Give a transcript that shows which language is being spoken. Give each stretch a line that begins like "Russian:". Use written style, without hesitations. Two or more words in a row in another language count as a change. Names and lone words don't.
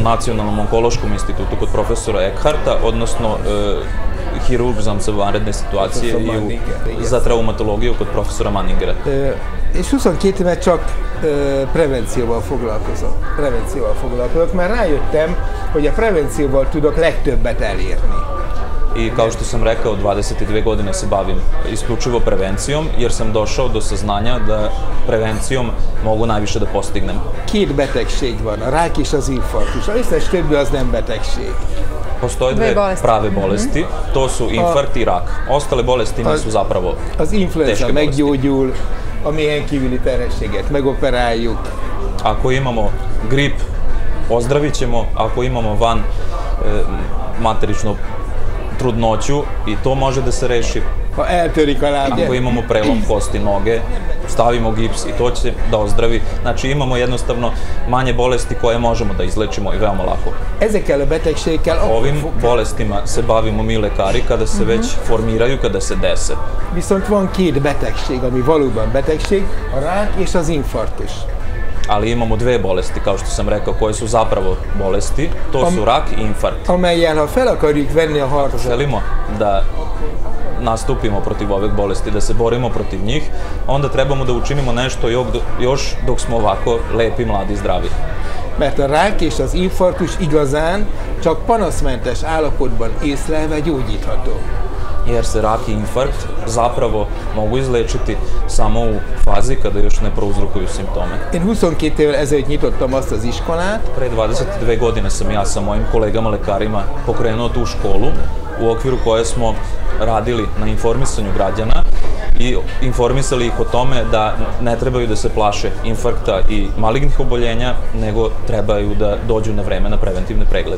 Serbian: Nacionalnom onkološkom institutu kod profesora Eckharta, odnosno hirurg za vanredne situacije i za traumatologiju kod profesora Manningera.
Hungarian: És 22 éve csak prevencióval foglalkozom. Mert rájöttem, hogy a prevencióval tudok legtöbbet elérni.
Serbian: I kao što sam rekao, 22 godine se bavim isključivo prevencijom, jer sam došao do saznanja da prevencijom mogu najviše da postignem.
Hungarian: Két betegség van, a rák és az infarktus. Az összes többi az nem betegség.
Serbian: Postoje dve prave bolesti, to su infarkt i rak. Ostale bolesti nisu zapravo teške bolesti.
Hungarian: Az influenza meggyógyul, a méhen kívüli terhességet megoperáljuk.
Serbian: Ako imamo grip, ozdravit ćemo, ako imamo van materičnu trudnoću i to može da se reši. Ako imamo prelom kosti noge, stavimo gips i to će da ozdravi. Znači imamo jednostavno manje bolesti koje možemo da izlečimo i veoma lako. Ovim bolestima se bavimo mi lekari kada se već formiraju, kada se dese.
Hungarian: Viszont van két betegség, ami valóban betegség, a rák és az infarktus.
Serbian: ali imamo dve bolesti, kao što sam rekao, koje su zapravo bolesti, to su rak i infarkt.
Hungarian: Amelyen, ha fel akarjuk venni a harcot.
Serbian: Želimo da nastupimo protiv ovih bolesti, da se borimo protiv njih, onda trebamo da učinimo nešto još dok smo ovako lepi, mladi, zdravi.
Hungarian: Mert a rák és az infarktus igazán csak panaszmentes állapotban észlelve gyógyítható.
Serbian: Jer se rak i infarkt zapravo mogu izlečiti samo u fazi kada još ne prouzrokuju simptome.
Hungarian: Én 22 évvel ezelőtt nyitottam azt az iskolát.
Serbian: Pre 22 godine sam ja sa mojim kolegama lekarima pokrenuo tu školu u okviru koje smo radili na informisanju građana i informisali ih o tome da ne trebaju da se plaše infarkta i malignih oboljenja, nego trebaju da dođu na vreme na preventivne preglede.